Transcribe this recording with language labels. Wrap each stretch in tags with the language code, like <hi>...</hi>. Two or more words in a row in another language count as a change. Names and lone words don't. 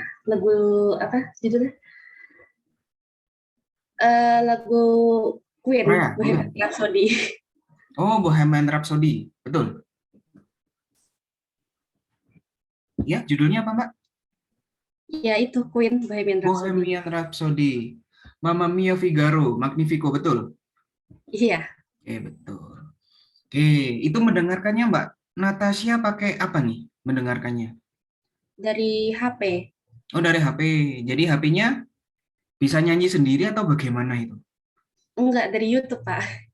<id>Lagu apa judulnya? Lagu Queen, Korea, Bohemian bukan? Rhapsody. Oh, Bohemian Rhapsody. Betul. Ya, judulnya apa, Mbak? Ya, itu Queen, Bohemian Rhapsody. Bohemian Rhapsody.</id> <it>Mamma Mia Figaro, Magnifico,</it> <id>betul? Iya, Oke, betul. Oke, itu mendengarkannya, Mbak Natasha pakai apa nih mendengarkannya? dari HP. Oh, dari HP. Jadi HP-nya bisa nyanyi sendiri atau bagaimana itu? Enggak, dari YouTube, Pak.</id>